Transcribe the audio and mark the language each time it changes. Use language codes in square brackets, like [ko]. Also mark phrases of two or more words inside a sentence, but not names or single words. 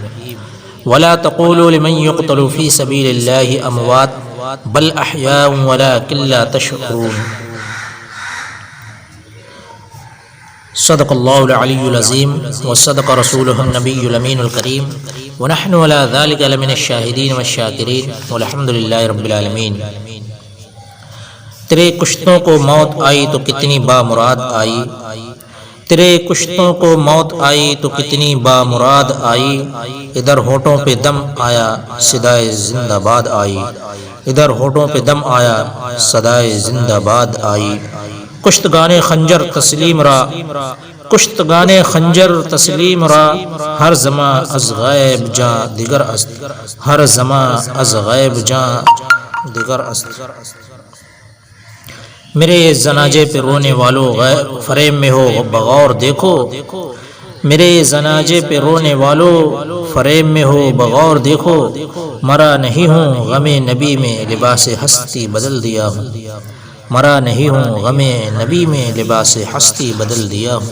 [ar] ولا تقولوا لمن يقتل في سبيل الله أموات بل أحياء ولكن لا تشعرون. صدق الله العلي العظيم وصدق رسوله النبي الأمين الكريم، ونحن على ذلك لمن الشاهدين والشاكرين والحمد لله رب العالمين. [ur] تیرے کشتوں کو موت آئی تو کتنی بامراد آئی، تیرے کشتوں کو موت آئی تو کتنی بامراد آئی، ادھر ہونٹوں پہ دم آیا صدائے زندہ باد آئی، ادھر ہونٹوں پہ دم آیا صدائے زندہ باد آئی. [fa] کشتگان خنجر تسلیم را، کشتگان خنجر تسلیم را، ہر زماں از غیب جاں دیگر است، ہر زماں از غیب جاں دیگر است. [ur] میرے جنازے پہ رونے والوں فریم میں ہو بغور دیکھو، میرے جنازے پہ رونے والوں فریم میں ہو بغور دیکھو، مرا نہیں ہوں غم نبی میں لباس ہستی بدل دیا ہوں، مرا نہیں ہوں غم نبی میں لباس ہستی بدل دیا ہوں.